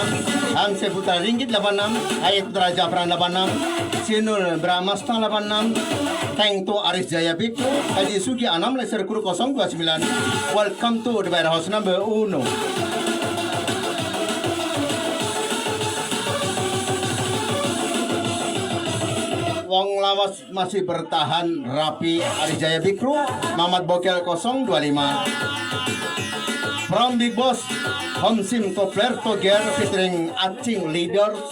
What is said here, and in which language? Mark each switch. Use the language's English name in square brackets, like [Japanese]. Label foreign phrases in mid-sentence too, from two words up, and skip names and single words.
[English] Hamse Putra Ringgit 86 Hayat Putra Zafran 86 Sinul Bramasta 86 Tengto Aris Jaya Bikku Haji Sugi 6 Laser Kuru 029 Welcome to the warehouse number 1. [Javanese] Wong lawas [Indonesian] masih bertahan rapi Arijaya Bikru Mamat Bokel 025 From Big Boss Homsim Kopler Toger featuring Acing Leaders